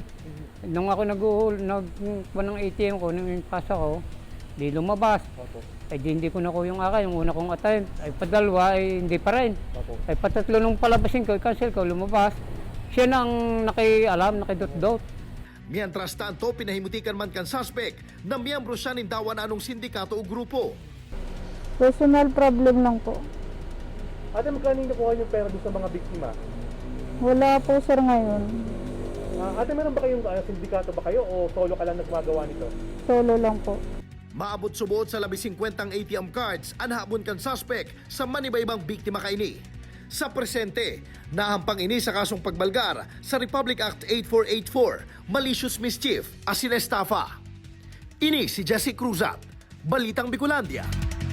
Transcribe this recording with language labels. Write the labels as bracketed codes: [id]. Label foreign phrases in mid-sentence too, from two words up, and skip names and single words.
[tl] Nung ako nagkuha ng ATM ko, nung pasa ko, di lumabas. Ay di hindi ko nakuha yung akin, yung una kong attempt. Ay padalwa, ay hindi pa rin. Ay patatlo nung palabasin ko, cancel ko, lumabas. Siya na ang nakialam, nakidot-dot. [es] Mientras tanto, [bik] pinahimutikan man kan suspect na miyembro siya nin dawa na anong sindikato o grupo. [en] Personal problem [tl] lang po. Ate, magkano yung nakuha yung pera doon sa mga biktima? Wala po sir ngayon. Ate, meron ba kayong sindikato ba kayo o solo ka lang na gumagawa nito? Solo lang po. [bik] Maabot subuot sa 15 ATM cards ang habon kan suspect sa maniba-ibang biktima kaini. Sa presente, nahampang ini sa kasong pagbalgar sa Republic Act 8484, [en] malicious mischief, [bik] asin estafa. Ini si Jesse Cruzat, Balitang Bicolandia.